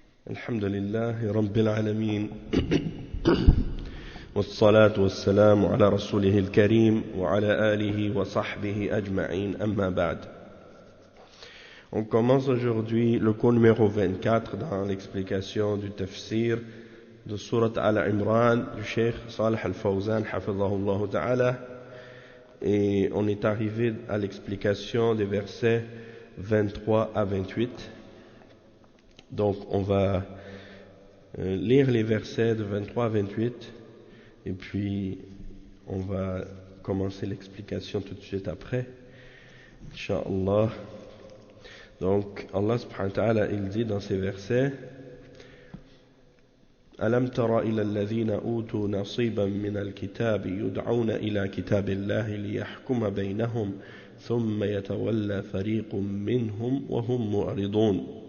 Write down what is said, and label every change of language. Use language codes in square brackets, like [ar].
[ar] الحمد لله رب العالمين والصلاة والسلام على رسوله الكريم وعلى آله وصحبه أجمعين أما بعد. [fr] On commence aujourd'hui le cours numéro 24 dans l'explication du tafsir de Surat Al-Imran du Cheikh Salih Al-Fawzan hafidhahullah ta'ala, et on est arrivé à l'explication des versets 23 à 28. Donc on va lire les versets de 23 à 28 et puis on va commencer l'explication tout de suite après, Inch'Allah. Donc Allah subhanahu wa ta'ala il dit dans ces versets: [ar] ألم تر إلى الذين أوتوا نصيبا من الكتاب يدعون إلى كتاب الله ليحكم بينهم ثم يتولى فريق منهم وهم معرضون